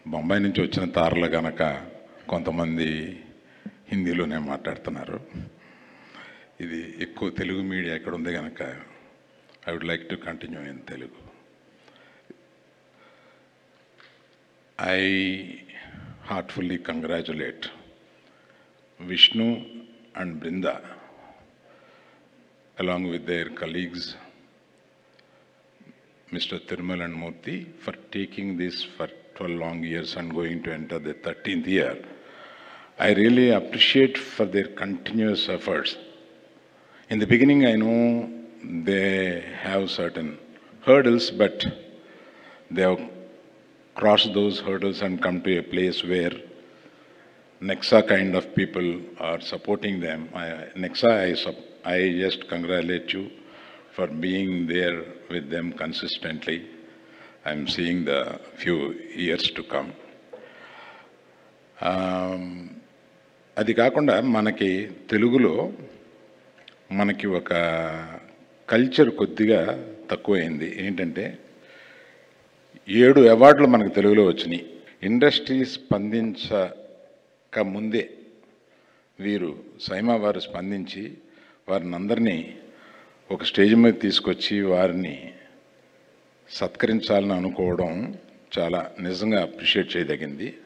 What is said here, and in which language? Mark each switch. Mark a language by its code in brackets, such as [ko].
[te] బొంబాయి నుంచి వచ్చిన తారలు కనుక కొంతమంది హిందీలోనే మాట్లాడుతున్నారు. ఇది ఎక్కువ తెలుగు మీడియా ఎక్కడ ఉంది కనుక [en] I would like to continue in Telugu. I heartfully congratulate Vishnu and Brinda along with their colleagues Mr. Thirmal and Murthy for taking this for 12 long years and going to enter the 13th year. I really appreciate for their continuous efforts. In the beginning I know they have certain hurdles, but they have cross those hurdles and come to a place where Nexa kind of people are supporting them. Nexa, I just congratulate you for being there with them consistently. I'm seeing the few years to come. [te] అది కాకుండా మనకి తెలుగులో మనకి ఒక culture కొద్దిగా తక్కువైంది. ఏంటంటే 7 అవార్డులు మనకు తెలుగులో వచ్చినాయి. ఇండస్ట్రీ స్పందించక ముందే వీరు సైమా వారు స్పందించి వారిని అందరినీ ఒక స్టేజ్ మీద తీసుకొచ్చి వారిని సత్కరించాలని అనుకోవడం చాలా నిజంగా అప్రిషియేట్ చేయదగింది.